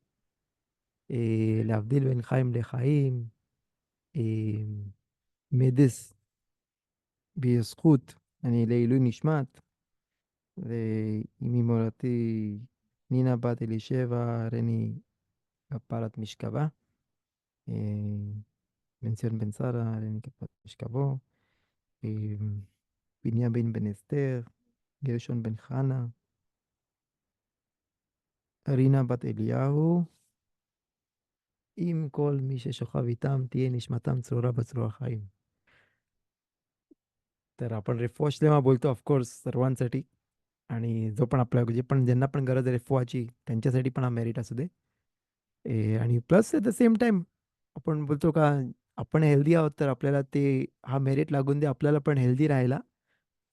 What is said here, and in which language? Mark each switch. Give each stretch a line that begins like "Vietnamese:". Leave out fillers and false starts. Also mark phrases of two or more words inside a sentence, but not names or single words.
Hebrew: להבדיל בין חיים לחיים, מדס בזכות, אני לעילוי נשמת, ואימי מורתי נינה בת אלישבע, רני כפרת משכבה, אה, בן ציון בן שרה, רני כפרת משכבו, אה, בנימין בן אסתר, גרשון בן חנה, רינה בת אליהו, עם כל מי ששוכב איתם, תהיה נשמתם צרורה בצרור החיים.
Marathi: तर आपण रेफॉशलेमा बोलतो ऑफकोर्स सर्वांसाठी. आणि जो पण आपल्या जे पण ज्यांना पण गरज आहे रेफोची, त्यांच्यासाठी पण हा मेरिट असू दे. आणि प्लस
English: at the same time
Marathi: आपण बोलतो का, आपण हेल्दी आहोत तर आपल्याला ते हा मेरिट लागून दे, आपल्याला पण हेल्दी राहायला.